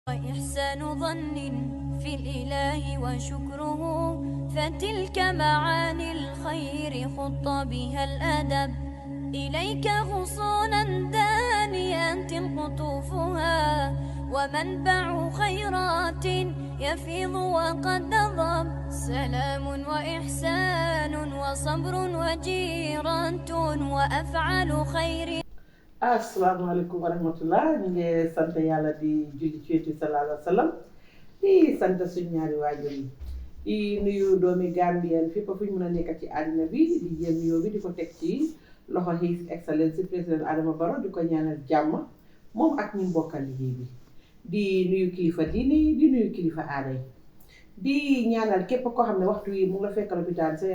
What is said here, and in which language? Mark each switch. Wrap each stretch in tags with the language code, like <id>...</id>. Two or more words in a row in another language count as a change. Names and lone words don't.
<ar>وإحسان ظن في الإله وشكره فتلك معاني الخير خط بها الأدب إليك غصونا دانيات قطوفها ومنبع خيرات يفيض وقد نضب سلام وإحسان وصبر وجيرة وأفعال خير. السلام عليكم ورحمة الله</ar> <wo>ñu ngi sant yàlla di julli ci Yonent bi</wo> <ar>صلى الله عليه وسلم</ar> <wo>di sant suñu ñaari waajur yi di nuyu doomi Gambien fépp fu ñu mën a nekk ci àddina bi di jël nuyoo bi di ko teg ci loxo</wo> <en>His Excellency</en> <wo>président Adama Barrow di ko ñaanal jàmm moom ak ñi mbokkal liggéey bi di nuyu kilifa diine yi di nuyu kilifa aada yi di ñaanal képp koo xam ne waxtu yi mu ngi la fekk lopitaan sa</wo>